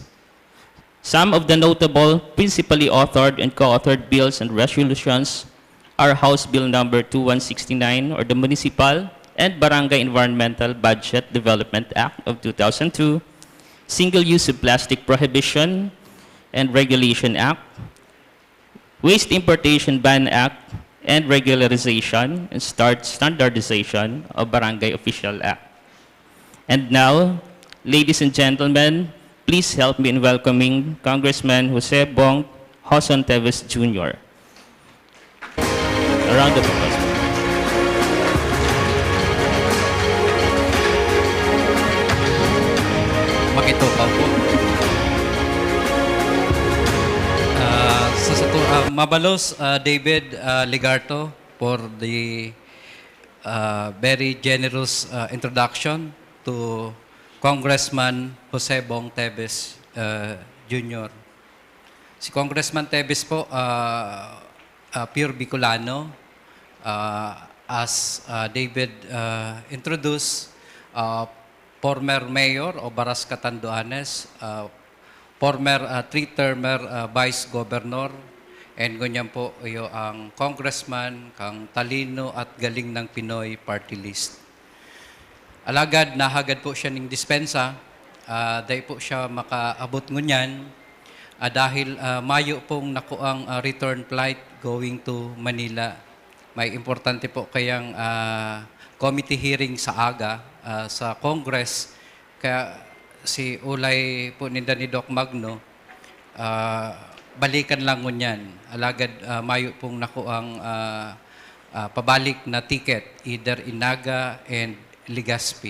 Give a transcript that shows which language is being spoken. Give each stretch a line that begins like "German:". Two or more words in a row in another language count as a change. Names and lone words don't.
English: Some of the notable, principally authored and co-authored bills and resolutions are House Bill number 2169, or the Municipal and Barangay Environmental Budget Development Act of 2002, Single-Use of Plastic Prohibition and Regulation Act, Waste Importation Ban Act, and Regularization and Standardization of Barangay Official Act. And now, ladies and gentlemen, please help me in welcoming Congressman Jose Bong Hoson Teves Jr. A round of applause.
Bikol: Makitupaw po. Mabalos, David Ligarto,
English: for the very generous introduction to Congressman Jose Bong Teves Jr.
Bikol: Si Congressman Teves po,
English: pure Bicolano. As David introduced, former mayor of Baras Catanduanes, former three-termer vice governor,
Bikol: and ganyan po iyo ang congressman kang talino at galing ng Pinoy party list. Alagad nahagad po siya ng dispensa, dahil po siya makaabot ngunyan, dahil mayo pong nakuang
English: return flight going to Manila.
Bikol: May importante po kayang
English: committee hearing
Bikol: sa aga sa Congress. Kaya si ulay po ninda ni Doc Magno, balikan lang ngunyan. Alagad mayo pong nakuang pabalik na ticket, either Inaga and Legazpi.